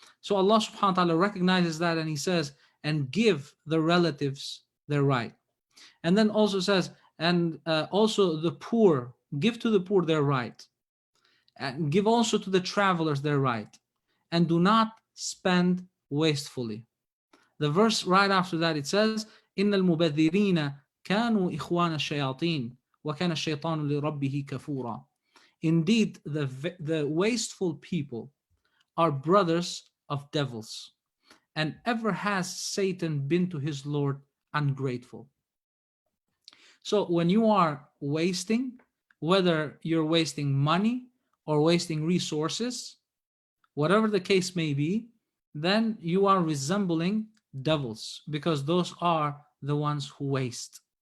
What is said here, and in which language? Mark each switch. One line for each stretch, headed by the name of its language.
English: So Allah subhanahu wa ta'ala recognizes that, and he says, and give the relatives their right. And then also says, and also the poor, give to the poor their right. And give also to the travelers their right. And do not spend wastefully. The verse right after that, it says,
Arabic: إِنَّ الْمُبَذِّرِينَ كَانُوا إِخْوَانَ الشَّيَاطِينَ وَكَانَ الشَّيْطَانُ لِرَبِّهِ كَفُورًا.
English: Indeed, the wasteful people are brothers of devils. And ever has Satan been to his Lord ungrateful. So when you are wasting, whether you're wasting money or wasting resources, whatever the case may be, then you are resembling devils, because those are the ones who waste.